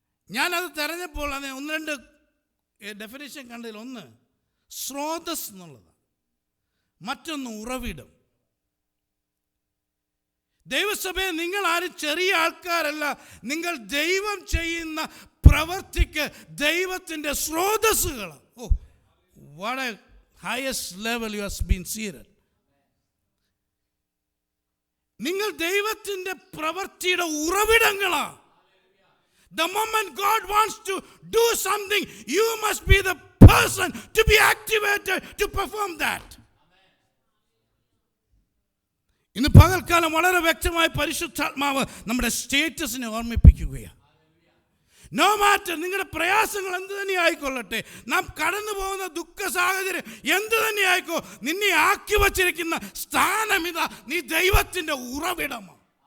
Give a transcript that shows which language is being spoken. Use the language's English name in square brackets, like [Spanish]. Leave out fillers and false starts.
[Malayalam] ഞാനത് തിരഞ്ഞപ്പോൾ അത് 1-2 ഡെഫിനേഷൻ കണ്ടതിൽ ഒന്ന് സ്രോതസ് എന്നുള്ളതാണ്, മറ്റൊന്ന് ഉറവിടം. ദൈവസഭയെ നിങ്ങൾ ആരും ചെറിയ ആൾക്കാരല്ല. നിങ്ങൾ ദൈവം ചെയ്യുന്ന പ്രവൃത്തിക്ക് ദൈവത്തിൻ്റെ സ്രോതസ്സുകളാണ്. [English] Oh, what a highest level you have been seated. [Malayalam] നിങ്ങൾ ദൈവത്തിൻ്റെ പ്രവൃത്തിയുടെ ഉറവിടങ്ങളാണ്. [English] The moment God wants to do something, you must be the person to be activated to perform that. [Malayalam] ഇന്ന് പകൽക്കാലം വളരെ വ്യക്തമായി പരിശുദ്ധാത്മാവ് നമ്മുടെ സ്റ്റേറ്റസിനെ ഓർമ്മിപ്പിക്കുകയാണ്. [English] no matter, [Malayalam] നിങ്ങളുടെ പ്രയാസങ്ങൾ എന്ത് തന്നെ ആയിക്കൊള്ളട്ടെ, നാം കടന്നു പോകുന്ന ദുഃഖ സാഹചര്യം എന്ത് തന്നെ ആയിക്കോ, നിന്നെ ആക്കി വച്ചിരിക്കുന്ന സ്ഥാനം ഇതാ, നീ ദൈവത്തിൻ്റെ ഉറവിടമാണ്.